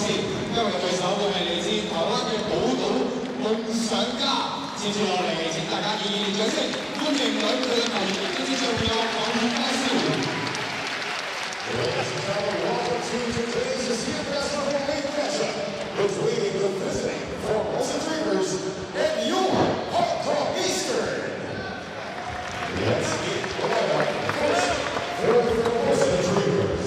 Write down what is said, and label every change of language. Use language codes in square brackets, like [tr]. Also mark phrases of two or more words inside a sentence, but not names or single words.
[yue] 今日嘅對手會係嚟自台灣嘅寶島夢想家。接住落嚟，請大家以熱烈掌聲歡迎兩隊嘅球員，跟住就會有港虎介紹。 [en] Ladies and gentlemen, welcome to today's Asean Basketball League matchup between the visiting Formosa Dreamers and your Hong Kong Eastern. Let's get going. First, for the Formosa Dreamers.